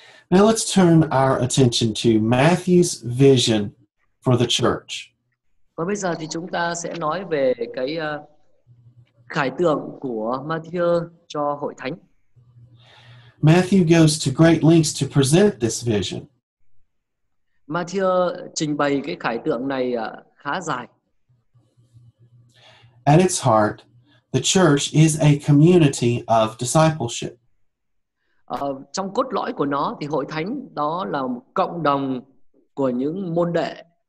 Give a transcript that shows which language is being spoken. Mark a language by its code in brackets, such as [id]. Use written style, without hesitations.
[en] Now let's turn our attention to Matthew's vision for the church. [vi] Và bây giờ thì chúng ta sẽ nói về cái khải tượng của Ma-thi-ơ cho hội thánh. [en] Matthew goes to great lengths to present this vision. [vi] Matthew trình bày cái khải tượng này khá dài. [en] At its heart, the church is a community of discipleship. [vi] Trong cốt lõi của nó thì hội thánh đó là một cộng đồng của những môn đệ.